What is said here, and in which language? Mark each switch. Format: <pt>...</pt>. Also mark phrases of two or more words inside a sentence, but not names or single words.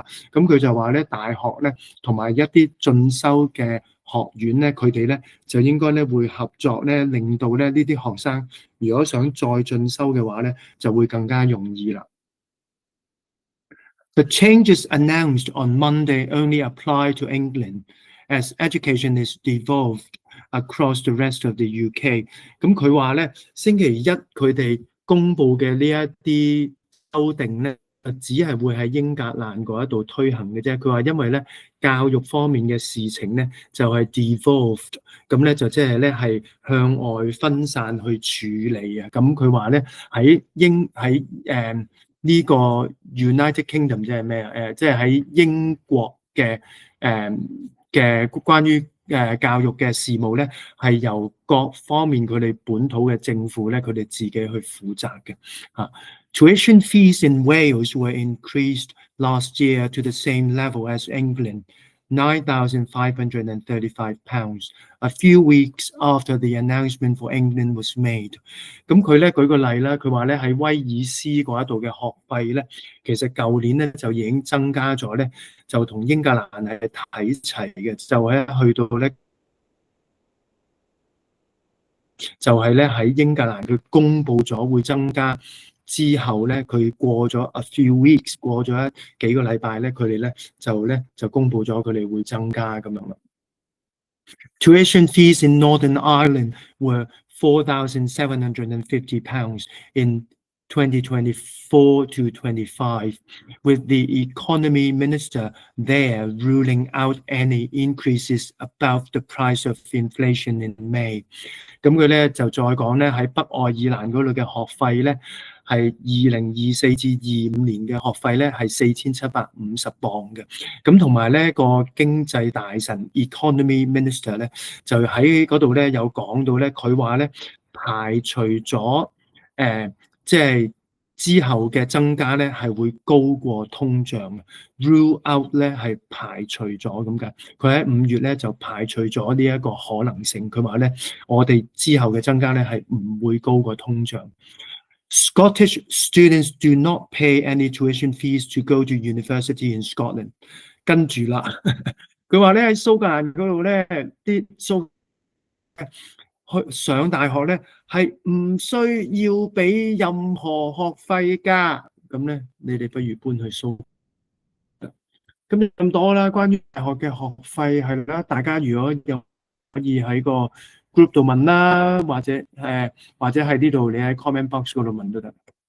<yue>咁佢就話咧，大學咧同埋一啲進修嘅學院咧，佢哋咧就應該咧會合作咧，令到咧呢啲學生如果想再進修嘅話咧，就會更加容易啦。</yue> <en>The changes announced on Monday only apply to England, as education is devolved across the rest of the UK。</en> <yue>咁佢話咧，星期一佢哋公布嘅呢一啲修訂咧，只係會喺英格蘭嗰一度推行嘅啫。佢話因為咧教育方面嘅事情咧就係 devolved， 咁咧就即係咧係向外分散去處理啊。咁佢話咧喺呢個 United Kingdom 即係咩啊？即係喺英國嘅關於教育嘅事務咧，係由各方面佢哋本土嘅政府咧，佢哋自己去負責嘅嚇。</yue> <en>Tuition fees in Wales were increased last year to the same level as England, £9,535, a few weeks after the announcement for England was made。</en> <yue>咁佢咧舉個例啦，佢話咧喺威爾斯嗰一度嘅學費咧，其實舊年咧就已經增加咗咧，就同英格蘭係睇齊嘅，就係去到咧。就係咧喺英格蘭佢公布咗會增加之後咧，佢過咗</yue> <en>a few weeks，</en> <yue>過咗幾個禮拜咧，佢哋咧就公布咗佢哋會增加咁樣啦。</yue> <en>Tuition fees in Northern Ireland were £4,750 in 2024 to 25, with the economy minister there ruling out any increases above the price of inflation in May。</en> <yue>咁佢咧就再講咧喺北愛爾蘭嗰度嘅學費咧係2024至25年嘅學費咧係4750磅嘅。咁同埋咧個經濟大臣</yue> <en>economy minister</en> <yue>咧就喺嗰度咧有講到咧，佢話咧排除咗即係之後嘅增加咧係會高過通脹 ，</yue> <en>rule out</en> <yue>咧係排除咗咁解。佢喺5月咧就排除咗呢一個可能性。佢話咧，我哋之後嘅增加咧係唔會高過通脹。</yue> <en>Scottish students do not pay any tuition fees to go to university in Scotland。</en> <yue>跟住啦。佢話咧喺蘇格蘭嗰度咧，啲蘇去上大學咧係唔需要俾任何學費㗎。咁咧，你哋不如搬去蘇。咁多啦，關於大學嘅學費係啦，大家如果有可以喺個 group 度問啦，或者係呢度你喺</yue> <en>comment box</en> <yue>嗰度問都得。</yue>